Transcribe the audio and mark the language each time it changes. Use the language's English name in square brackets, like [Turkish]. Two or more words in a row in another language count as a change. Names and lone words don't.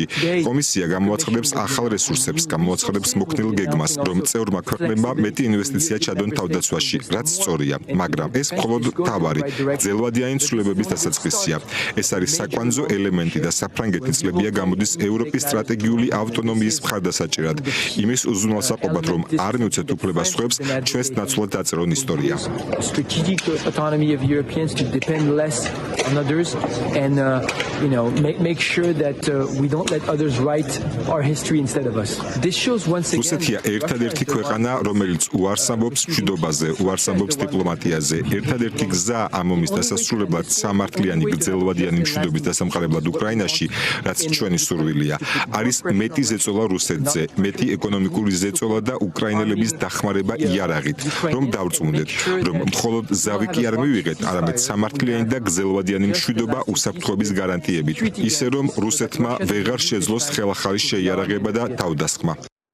[Georgian] კომისია გამოაცხადებს ახალ რესურსებს, გამოაცხადებს მოქნილ გეგმას, რომ წევრმა ქვეყნებმა მეტი ინვესტიცია ჩადონ თავდაცვაში, რაც სწორია, მაგრამ ეს მხოლოდ თავარი, გრძელვადიანი ცვლილებების დასაწყისია. ეს არის საკვანძო ელემენტი და საფრანგეთი წლებია გამოდის ევროპის სტრატეგიული ავტონომიის მხარდასაჭერად, იმის უზრუნველსაყოფად, რომ არ მივცეთ უფლებას სხვებს ჩვენს ნაცვლად დაწერონ ისტორია. [English] Strategic autonomy of Europeans to depend less on others and make sure that we don't let others write our history instead of us. This shows once again. [Georgian] რუსეთია ერთადერთი ქვეყანა, რომელიც უარს ამბობს მშვიდობაზე, უარს ამბობს დიპლომატიაზე. ერთადერთი გზა ამ ომის დასასრულებლად სამართლიანი გრძელვადიანი მშვიდობის დასამყარებლად უკრაინაში, რაც ჩვენი სურვილია, არის მეტი ზეწოლა რუსეთზე, მეტი ეკონომიკური ზეწოლა და უკრაინელების დახმარება იარაღით, რომ დავწმუნდეთ, რომ მხოლოდ ზავი კი არ მივიღეთ, არამედ სამართლიანი და გრძელვადიანი მშვიდობა უსაფრთხოების გარანტიებით, ისე რომ რუსეთმა ვეღარ შეძლოს ხელახალი შეიარაღება და თავდასხმა.